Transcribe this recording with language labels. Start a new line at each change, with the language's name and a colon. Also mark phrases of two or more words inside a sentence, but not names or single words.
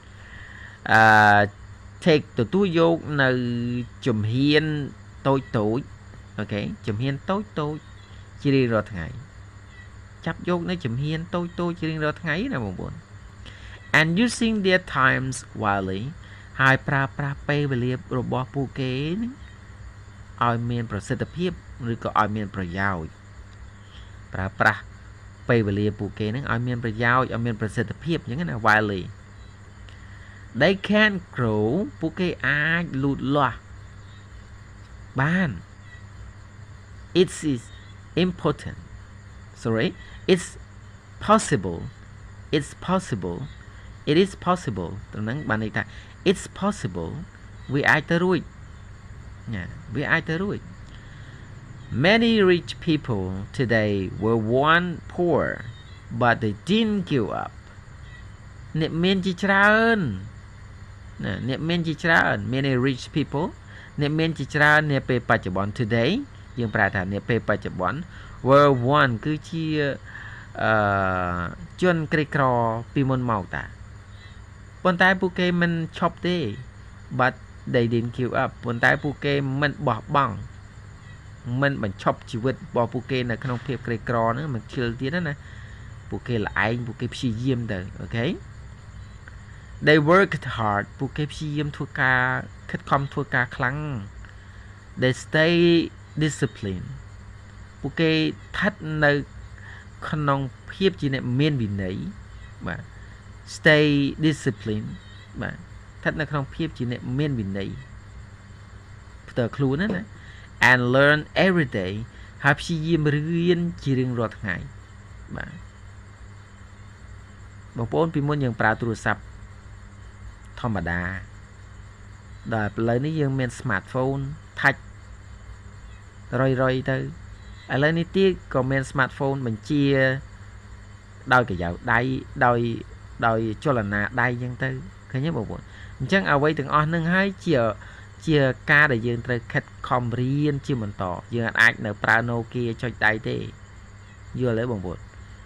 Khmer: take ទទួលយកនៅជំហានតូចអូខេជំហានតូចជារៀងរាល់ថ្ងៃចាប់យកនៅ ជំហានតូចជារៀងរាល់ថ្ងៃណាបងប្អូន
English: and using their times wisely
Khmer: ហើយប្រើប្រាស់ពេលវេលារបស់ពួកគេឲ្យមានប្រសិទ្ធភាពឬក៏ឲ្យមានប្រយោជន៍ប្រើប្រាស់ពេលវេលាពួកគេនឹងឲ្យមានប្រយោជន៍ឲ្យមានប្រសិទ្ធភាពអញ្ចឹងណា
English: wisely they can grow
Khmer: ពួកគេអាចលូតលាស់បាន
English: it is
Khmer: possible ត្រង់ហ្នឹងបានន័យថា
English: it's possible
Khmer: វាអាចទៅរួចណាវាអាចទៅរួច
English: many rich people today were once poor but they didn't give up
Khmer: អ្នកមានជាច្រើន
English: many rich people
Khmer: អ្នកមានជាច្រើននាពេលបច្ចុប្បន្ន today យើងប្រែថានាពេលបច្ចុប្បន្ន
English: were one
Khmer: គឺជាជនក្រីក្រពីមុនមកតាប៉ុន្តែពួកគេមិន ឈប់ទេ
English: but they didn't give up
Khmer: ប៉ុន្តែពួកគេមិនបោះបង់មិនបញ្ឈប់ជីវិតរបស់ពួកគេនៅក្នុងភាពក្រី ក្រហ្នឹងមិនឈិលទៀតណាពួកគេល្ឯងពួកគេព្យាយាមទៅអូខេ
English: they worked hard
Khmer: ពួកគេព្យាយាមធ្វើការខិតខំធ្វើការខ្លាំង
English: they stay disciplined
Khmer: ពួកគេស្ថិតនៅក្នុងភាពជាអ្នកមានវិន័យបាទ
English: stay disciplined
Khmer: បាទស្ថិតនៅក្នុងភាពជាអ្នកមានវិន័យផ្ទាល់ខ្លួនណា
English: and learn every day
Khmer: ហើយព្យាយាមរៀនជារៀងរាល់ថ្ងៃបាទ បងប្អូនពីមុនយើងប្រើទូរស័ព្ទធម្មតាដល់ឥឡូវនេះយើងមាន
English: smartphone touch
Khmer: រយទៅឥឡូវនេះទៀតក៏មាន smartphone បញ្ជាដោយកញ្ចៅដៃដោយចលនាដៃអញ្ចឹងទៅឃើញទេបងប្អូនអញ្ចឹងអ្វីទាំងអស់នឹងហើយជាការដែលយើងត្រូវខិតខំរៀនជាបន្តយើងអាចនៅប្រើ Nokia ចុចដៃទេយល់ទេបងប្អូន